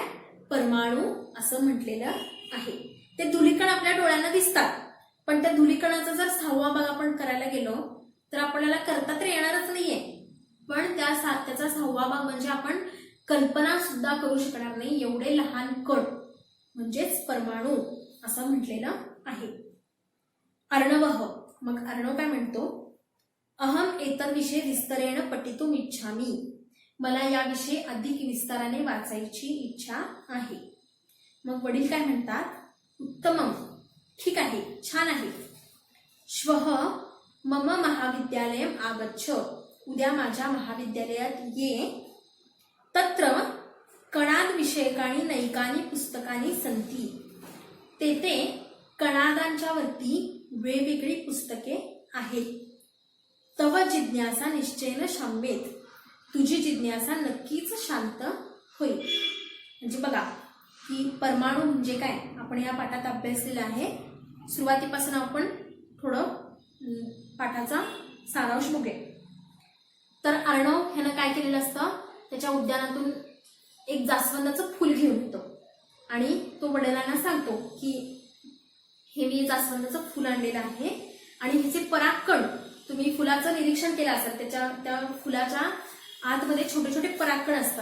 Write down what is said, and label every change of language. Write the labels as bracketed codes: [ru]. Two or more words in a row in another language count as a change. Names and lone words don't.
[mr] परमाणू असं म्हटलेलं आहे. ते धुलीकण आपल्या डोळ्यांना दिसतात पण त्या धुलीकणाचा जर 6वा भाग आपण करायला गेलो तर आपल्याला करता तर येणारच नाहीये. पण त्याचा 6वा भाग म्हणजे आपण कल्पना सुद्धा करू शकणार नाही एवढे लहान कण म्हणजेच परमाणू असं म्हटलेलं आहे. अर्णवः. मग अर्णव काय म्हणतो? [sa] अहम एतद्विषये विस्तरेण पठितुम इच्छामि. [mr] मला याविषयी अधिक विस्ताराने वाचायची इच्छा आहे. मग वडील काय म्हणतात? उत्तमम. ठीक आहे, छान आहे. [sa] श्वः मम महाविद्यालयम आगच्छ. [mr] उद्या माझ्या महाविद्यालयात ये. [sa] तत्र कणाद विषयकानी नैकानी पुस्तकानी संती. [mr] तेथे कणादांच्या वरती वेगवेगळी पुस्तके आहेत. [sa] तव जिज्ञासा निश्चयेन शाम्येत. [mr] तुझी जिज्ञासा नक्कीच शांत होईल. म्हणजे बघा की परमाणू म्हणजे काय आपण या पाठात अभ्यासलेला आहे. सुरुवातीपासून आपण थोडं पाठाचा सारांश बघूया. तर अर्णव ह्यानं काय केलेलं असतं? त्याच्या उद्यानातून एक जास्वंदाचं फूल घेऊन येतो आणि तो वडिलांना सांगतो की हे मी जास्वंदाचं फूल आणलेलं आहे आणि ह्याचे परागकण तुम्ही फुलाचं निरीक्षण केलं असेल, त्या फुलाच्या आतमध्ये छोटे छोटे परागकण असतात.